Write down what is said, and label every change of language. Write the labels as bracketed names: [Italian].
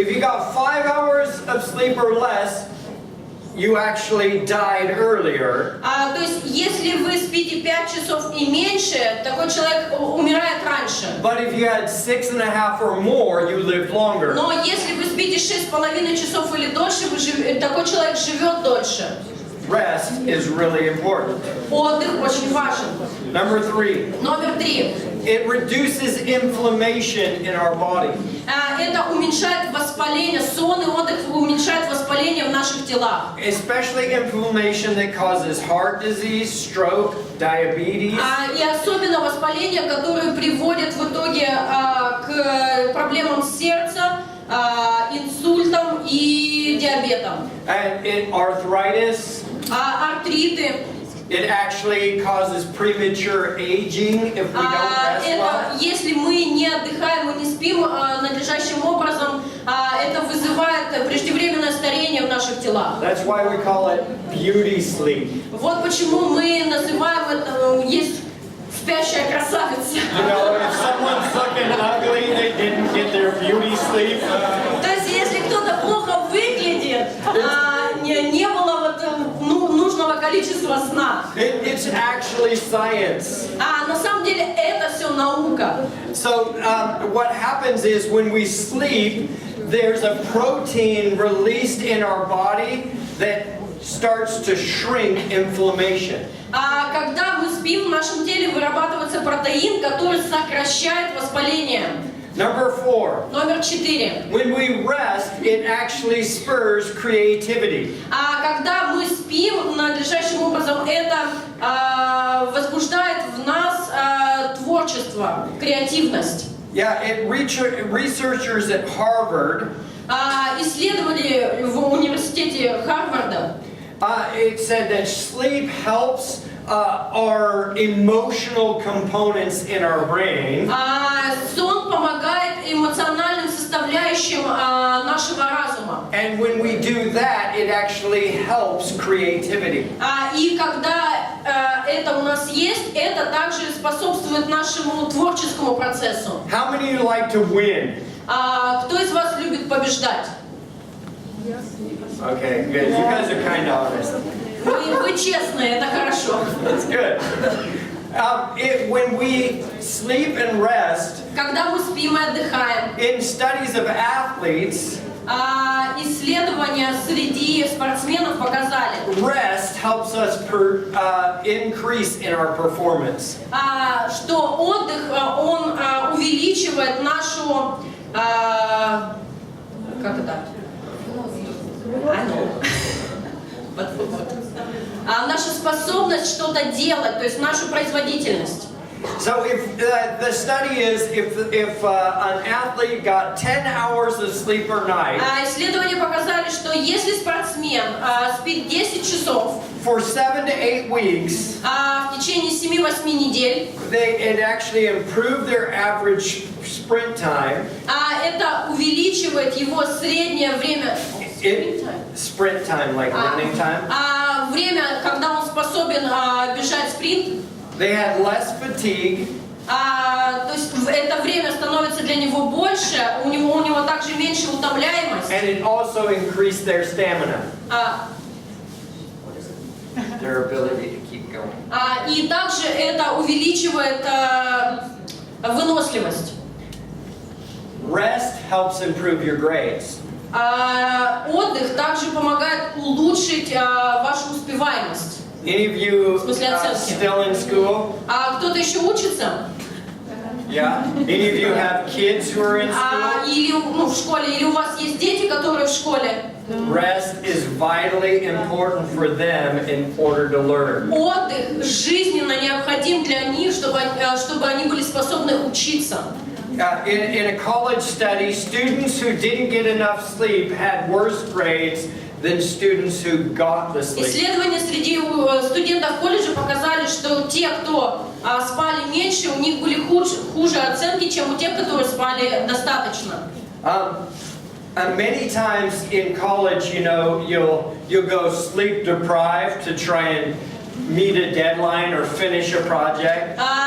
[English] If you got 5 hours of sleep or less, you actually died earlier. [Russian] То есть, если вы спите 5 часов и меньше, такой человек умирает раньше. [English] But if you had 6.5 or more, you lived longer. [Russian] Но если вы спите 6,5 часов или дольше, такой человек живет дольше. [English] Rest is really important. [Russian] Отдых очень важен. [English] Number three, [Russian] Номер 3. [English] it reduces inflammation in our body. [Russian] Это уменьшает воспаление, сон и отдых уменьшает воспаление в наших телах. [English] Especially inflammation that causes heart disease, stroke, diabetes. [Russian] И особенно воспаление, которое приводит в итоге к проблемам сердца, инсультам и диабетам. [English] And arthritis. [Russian] Артриты. [English] It actually causes premature aging if we don't rest well. [Russian] Если мы не отдыхаем и не спим надлежащим образом, это вызывает преждевременное старение в наших телах. [English] That's why we call it beauty sleep. [Russian] Вот почему мы называем это, есть спящая красавица. [English] You know, if someone's looking ugly, they didn't get their beauty sleep. [Russian] То есть, если кто-то плохо выглядит, не было нужного количества сна. [English] It's actually science. [Russian] На самом деле это все наука. [English] So what happens is when we sleep, there's a protein released in our body that starts to shrink inflammation. [Russian] Когда мы спим, в нашем теле вырабатывается протеин, который сокращает воспаление. [English] Number 4. [Russian] Номер 4. [English] When we rest, it actually spurs creativity. [Russian] Когда мы спим надлежащим образом, это возбуждает в нас творчество, креативность. [English] Yeah, researchers at Harvard [Russian] Исследователи в университете Харварда [English] it said that sleep helps our emotional components in our brain. [Russian] Сон помогает эмоциональным состояниям составляющим нашего разума. [English] And when we do that, it actually helps creativity. [Russian] И когда это у нас есть, это также способствует нашему творческому процессу. [English] How many of you like to win? [Russian] Кто из вас любит побеждать? [English] Okay, good. You guys are kind of honest. [Russian] Вы честные, это хорошо. [English] That's good. When we sleep and rest, [Russian] Когда мы спим и отдыхаем, [English] in studies of athletes, [Russian] исследования среди спортсменов показали, [English] rest helps us increase in our performance. [Russian] что отдых, он увеличивает нашу, как это? Нашу способность что-то делать, то есть нашу производительность. [English] So if the study is if an athlete got 10 hours of sleep per night, [Russian] Исследования показали, что если спортсмен спит 10 часов [English] for 7 to 8 weeks, [Russian] в течение 7-8 недель, [English] it actually improved their average sprint time. [Russian] Это увеличивает его среднее время. [English] Sprint time, like running time. [Russian] Время, когда он способен бежать спринт. [English] They had less fatigue. [Russian] То есть это время становится для него больше, у него также меньше утомляемость. [English] And it also increased their stamina. Their ability to keep going. [Russian] И также это увеличивает выносливость. [English] Rest helps improve your grades. [Russian] Отдых также помогает улучшить вашу успеваемость. [English] Any of you [Russian] оценки. [English] still in school? [Russian] Кто-то еще учится? [English] Yeah. Any of you have kids who are in school? [Russian] Или в школе, или у вас есть дети, которые в школе? [English] Rest is vitally important for them in order to learn. [Russian] Отдых жизненно необходим для них, чтобы они были способны учиться. [English] In a college study, students who didn't get enough sleep had worse grades than students who got the sleep. [Russian] Исследования среди студентов колледжа показали, что те, кто спали меньше, у них были хуже оценки, чем у тех, которые спали достаточно. [English] Many times in college, you'll go sleep deprived to try and meet a deadline or finish a project.